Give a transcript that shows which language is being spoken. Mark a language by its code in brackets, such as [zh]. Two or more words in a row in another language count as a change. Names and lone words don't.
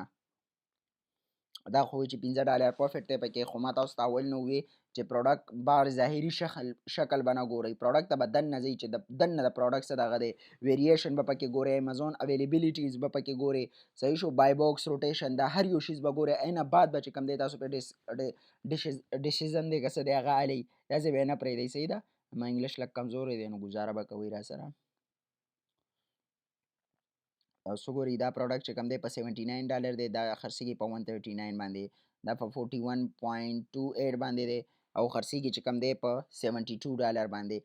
[ps] دا خو چې $15 پروفیټ دی پکې. خو ما تاسو ته اول نه وویل چې پروډکټ بار ظاهري شکل به نه ګورئ. پروډکټ ته به دننه ځئ چې د دننه د پروډکټ څه دغه دی ویریشن به پکې ګورئ، امازون اویلیبیلیټیز به پکې ګورئ. صحیح شو؟ [en] buy box rotation [ps] دا هر یو شیز به ګورئ. اینه بعد به چې کوم دی تاسو پې ډیسیزن دی که څه دی هغه اخلئ. داسې به یې نه پرېږدئ. صحیح ده؟ ما انګلیش لږ کمزوری دی نو ګزاره به کوئ را سره. اوس وګورئ دا پروډکټ چې کوم دی په $79 دی. دا خرڅېږي په 139 باندې. دا په 41.28 باندې دی او خرڅېږي چې کوم دی په $72 باندې.